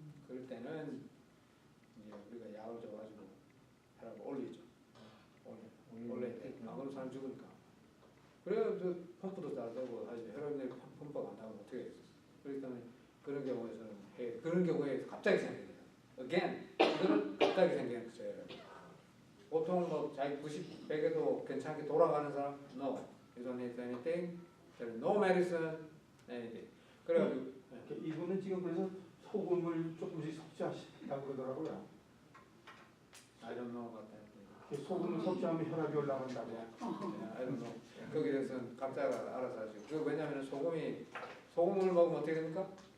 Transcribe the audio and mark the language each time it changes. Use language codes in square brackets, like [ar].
[ko] 그럴 때는 이제 우리가 약을 줘가지고 혈압을 올리죠. 올려야 돼. 안 그러면 사람 죽으니까. 그래야 펌프도 잘 되고 하지. 혈압이 펌프가 안 나오면 어떻게 해요? 그렇기 때문에 그런 경우에서는 그런 경우에 갑자기 생깁니다. Again, 이거는 갑자기 생기는 거예요. 보통 뭐 자기 90, 100에도 괜찮게 돌아가는 사람, [en] no, you don't need anything, there's no medicine, anything. 그래가지고 [ko] 이분은 지금 그래서 소금을 조금씩 섭취하신다고 그러더라고요. [en] I don't know about that. [ko] 소금을 섭취하면 혈압이 올라간다고. [en] I don't know. [ko] 거기에 대해서는 각자가 알아서 하죠. 그 왜냐하면 소금을 먹으면 어떻게 됩니까?